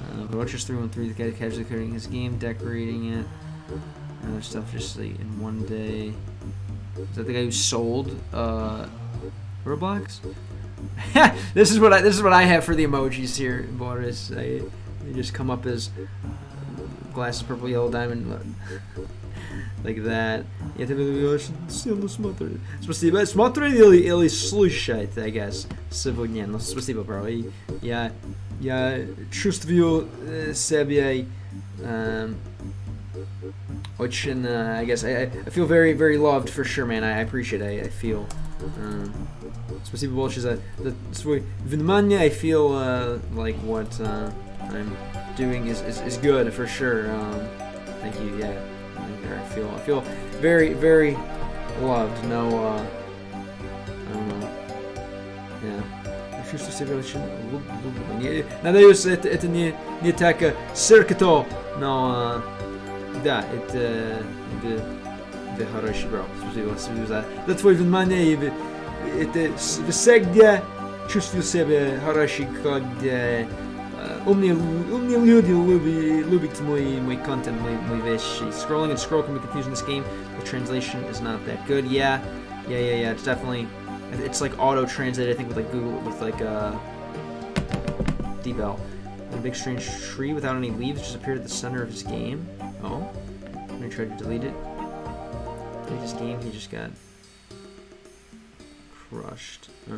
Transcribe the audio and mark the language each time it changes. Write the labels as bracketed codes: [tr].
[en] Roachers 313, the guy casually creating his game, decorating it, other stuff just like in one day. Is that the guy who sold Roblox? This is what I have for the emojis here, Boris. They just come up as glasses, purple, yellow, diamond, like that. [ru] Я тебе очень сильно смотрю. Спасибо. Смотрю или слушать, [en] I guess. [ru] Сегодня. Но спасибо, [en] bro. [ru] Я чувствую себя очень, [en] I guess, I feel very, very loved for sure, man. I appreciate it. I feel. [ru] Спасибо большое за свой внимание. [en] I feel like what I'm doing is good for sure. Thank you. Yeah, I feel very, very loved. No, I don't know. Yeah. [ru] Чувствую себя очень любимым. Надеюсь, это не так сердито, но да, это хороший, [en] bro. [ru] Спасибо за твое внимание. Это всегда чувствую себя хороший, когда умные люди любят мой контент, мои вещи. [en] Scrolling and scroll can be confusing in this game. The translation is not that good. Yeah. It's definitely, it's like auto translate. I think with like Google, with like D-Bell. A big strange tree without any leaves just appeared at the center of his game. Oh, when I tried to delete it. Delete his game, he just got crushed.